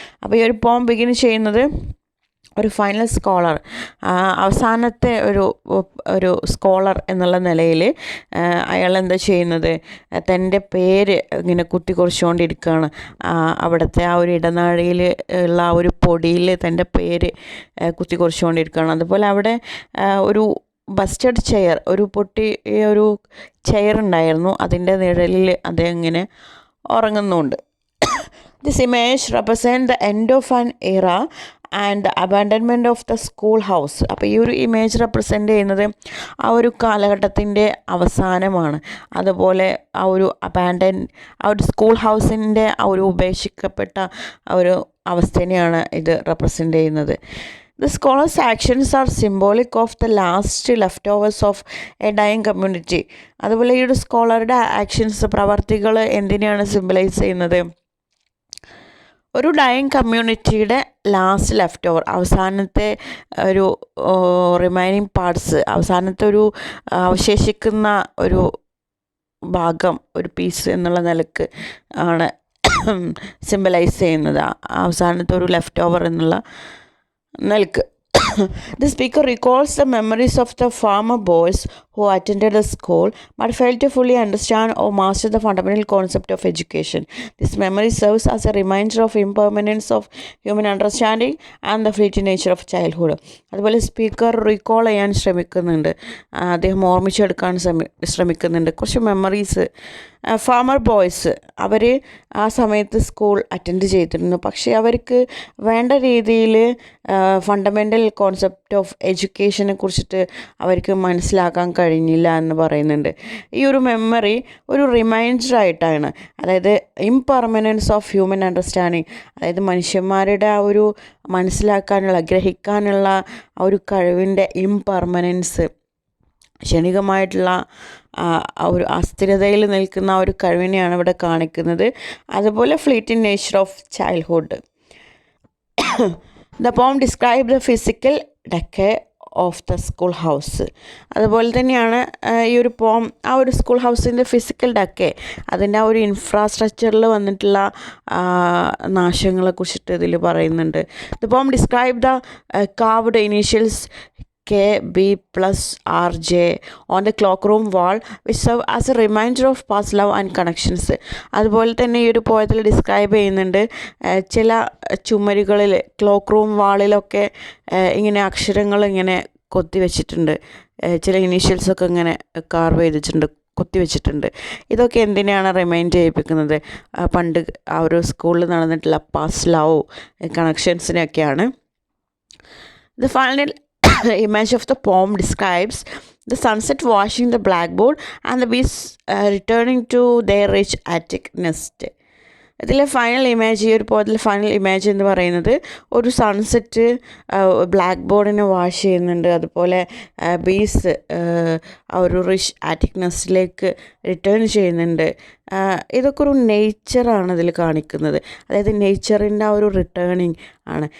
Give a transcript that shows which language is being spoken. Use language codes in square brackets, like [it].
[ml] അപ്പോൾ ഈ ഒരു പോം ബിഗിൻ ചെയ്യുന്നത് ഒരു ഫൈനൽ സ്കോളർ, അവസാനത്തെ ഒരു സ്കോളർ എന്നുള്ള നിലയിൽ അയാൾ എന്താ ചെയ്യുന്നത്, തൻ്റെ പേര് ഇങ്ങനെ കുത്തിക്കുറിച്ചുകൊണ്ടിരിക്കുകയാണ്. അവിടുത്തെ ആ ഒരു ഇടനാഴിയിൽ ഉള്ള ആ ഒരു പൊടിയിൽ തൻ്റെ പേര് കുത്തിക്കുറിച്ചുകൊണ്ടിരിക്കുകയാണ്. അതുപോലെ അവിടെ ഒരു ബസ്റ്റഡ് ചെയർ, ഒരു പൊട്ടിയ ഒരു ചെയർ ഉണ്ടായിരുന്നു, അതിൻ്റെ നിഴലിൽ അദ്ദേഹം ഇങ്ങനെ ഉറങ്ങുന്നുണ്ട്. [en] This image represents the end of an era and the abandonment of the school house. [ml] അപ്പോൾ ഈ ഒരു ഇമേജ് റെപ്രസെൻ്റ് ചെയ്യുന്നത് ആ ഒരു കാലഘട്ടത്തിൻ്റെ അവസാനമാണ്. അതുപോലെ ആ ഒരു ആ ഒരു സ്കൂൾ ഹൗസിൻ്റെ ആ ഒരു ഉപേക്ഷിക്കപ്പെട്ട ആ ഒരു അവസ്ഥേനെയാണ് ഇത് റെപ്രസെൻ്റ് ചെയ്യുന്നത്. The scholar's actions are symbolic of the last leftovers of a dying community. അതുപോലെ ഈ ഒരു സ്കോളറുടെ ആക്ഷൻസ്, പ്രവർത്തികൾ എന്തിനെയാണ് സിംബലൈസ് ചെയ്യുന്നത്? ഒരു ഡൈയിങ് കമ്മ്യൂണിറ്റിയുടെ ലാസ്റ്റ് ലെഫ്റ്റ് ഓവർ, അവസാനത്തെ ഒരു റിമൈനിങ് പാർട്സ്, അവസാനത്തെ ഒരു അവശേഷിക്കുന്ന ഒരു ഭാഗം, ഒരു പീസ് എന്നുള്ള നിലക്ക് ആണ് സിംബലൈസ് ചെയ്യുന്നത്, അവസാനത്തെ ഒരു ലെഫ്റ്റ് ഓവർ എന്നുള്ള നിലക്ക്. [en] The speaker recalls the memories of the farmer boys who attended the school but failed to fully understand or master the fundamental concept of education. This memory serves as a reminder of impermanence of human understanding and the fleeting nature of childhood. [ml] അതുപോലെ speaker recall ചെയ്യാൻ ശ്രമിക്കുന്നുണ്ട്, അദ്ദേഹം ഓർമ്മിച്ചെടുക്കാൻ ശ്രമിക്കുന്നുണ്ട് കുറച്ച് memories. Farmer boys അവർ ആ സമയത്ത് school attend ചെയ്തിരുന്നു, പക്ഷേ അവർക്ക് വേണ്ട രീതിയിൽ [en] fundamental concept of എഡ്യൂക്കേഷനെ [ml] കുറിച്ചിട്ട് അവർക്ക് മനസ്സിലാക്കാൻ കഴിഞ്ഞില്ല എന്ന് പറയുന്നുണ്ട്. ഈ ഒരു മെമ്മറി ഒരു റിമൈൻഡറായിട്ടാണ്, അതായത് [en] impermanence of human understanding, [ml] അതായത് മനുഷ്യന്മാരുടെ ആ ഒരു മനസ്സിലാക്കാനുള്ള ഗ്രഹിക്കാനുള്ള ആ ഒരു കഴിവിൻ്റെ ഇംപെർമനൻസ്, ക്ഷണികമായിട്ടുള്ള ആ ഒരു അസ്ഥിരതയിൽ നിൽക്കുന്ന ആ ഒരു കഴിവിനെയാണ് ഇവിടെ കാണിക്കുന്നത്. [en] അതുപോലെ fleeting nature of childhood. The poem describe the physical decay of the school house. [ml] അതുപോലെ തന്നെയാണ് ഈ ഒരു പോം ആ ഒരു സ്കൂൾ ഹൗസിൻ്റെ ഫിസിക്കൽ ഡെക്കെ, അതിൻ്റെ ആ ഒരു ഇൻഫ്രാസ്ട്രക്ചറിൽ വന്നിട്ടുള്ള നാശങ്ങളെ കുറിച്ചിട്ട് ഇതിൽ പറയുന്നുണ്ട്. [en] The poem describe the carved initials KB+RJ on the cloakroom wall which serve as a reminder of past love and connections. [ml] അതുപോലെ തന്നെ ഈ ഒരു പോയത്തിൽ ഡിസ്ക്രൈബ് ചെയ്യുന്നുണ്ട് ചില ചുമരുകളിൽ ക്ലോക്ക് റൂം വാളിലൊക്കെ ഇങ്ങനെ അക്ഷരങ്ങൾ ഇങ്ങനെ കൊത്തി വെച്ചിട്ടുണ്ട്, ചില ഇനീഷ്യൽസൊക്കെ ഇങ്ങനെ കാർവ് ചെയ്തിട്ടുണ്ട്, കൊത്തിവെച്ചിട്ടുണ്ട്. ഇതൊക്കെ എന്തിനാണ് റിമൈൻഡ് ചെയ്യിപ്പിക്കുന്നത്? പണ്ട് ആ ഒരു സ്കൂളിൽ നടന്നിട്ടുള്ള past love കണക്ഷൻസിനെയൊക്കെയാണ്. [en] The final image of the poem describes the sunset washing the blackboard and the bees returning to their rich attic nest. [ml] ഇതിലെ ഫൈനൽ ഇമേജ്, ഈ ഒരു പോയതിൽ ഫൈനൽ ഇമേജ് എന്ന് പറയുന്നത് ഒരു സൺസെറ്റ് ബ്ലാക്ക് ബോർഡിനെ വാഷ് ചെയ്യുന്നുണ്ട്, അതുപോലെ ബീസ് ആ ഒരു റിച്ച് ആറ്റിക് നെസ്റ്റിലേക്ക് റിട്ടേൺ ചെയ്യുന്നുണ്ട്. ഇതൊക്കെ ഒരു നേച്ചറാണ് ഇതിൽ കാണിക്കുന്നത്, അതായത് നേച്ചറിൻ്റെ ആ ഒരു റിട്ടേണിങ് ആണ്.